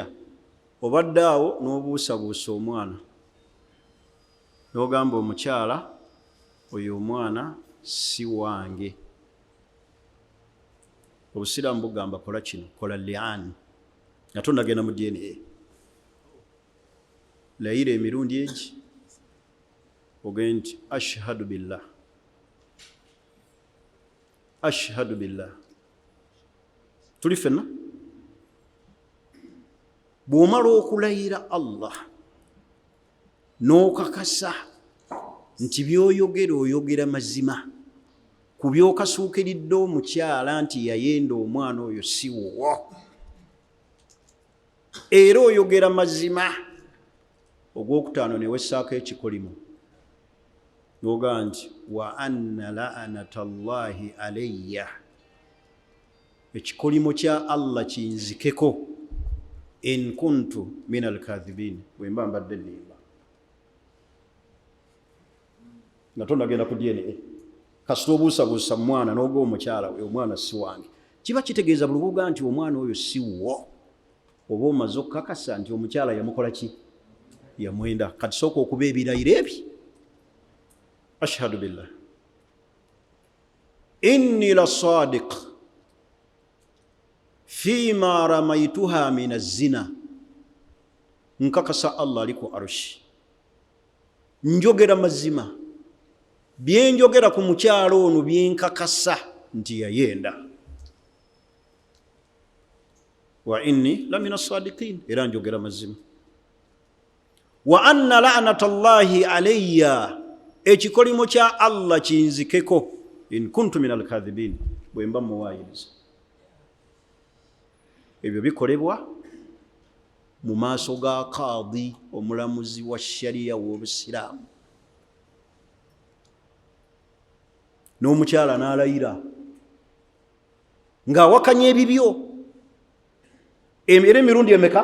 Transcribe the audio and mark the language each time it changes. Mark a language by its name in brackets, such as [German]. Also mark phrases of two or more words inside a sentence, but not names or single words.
[Ganda] Obadde awo n'obuusabuusa omwana n'ogamba omukyala oyo omwana si wange. Obusiraamu bugamba kola kino, kola liani, nga tonnagenda mu DNA. Layira emirundi egi ogende nti [Arabic] أشهد بالله، أشهد بالله. [Ganda] Tuli fenna bw'omala okulayira Allah n'okakasa nti by'oyogera oyogera mazima, ku by'okasuukiridde omukyala nti yayenda omwana oyo si wuwo, era oyogera mazima, ogwokutaano ne wessaako ekikolimo n'ogamba nti [Arabic] وأن لعنة الله علي, [Ganda] ekikolimo kya Allah kinzikeko, [Arabic] إن كنت من الكاذبين, [Ganda] bwe mba mbadde nnimba. Nga tonnagenda ku DNA kasita obuusabuusa mwana n'oga omukyala we omwana si wange, kiba kitegeeza buli bwoga nti omwana oyo si wo, oba omaze okukakasa nti omukyala yamukola ki? Yamwenda. Kati sooka okuba ebirayiro ebi. [Arabic] أشهد بالله إني لصادق فيما رميتها من الزنا, [Ganda] nkakasa Allah ali ku arushi, njogera mazima, byenjogera ku mukyala ono byenkakasa nti yayenda. [Arabic] وإني لمن الصادقين, [Ganda] era njogera mazima. [Arabic] وأن لعنة الله علي, [Ganda] ekikolimo kya Allah kinzikeko, [Arabic] إن كنت من الكاذبين, [Ganda] bwe mba muwaayiriza. Ebyo bikolebwa mu maaso ga qaadi, omulamuzi wa shariya w'obusiraamu. N'omukyala n'alayira ng'awakanya ebibyo, era emirundi emeka?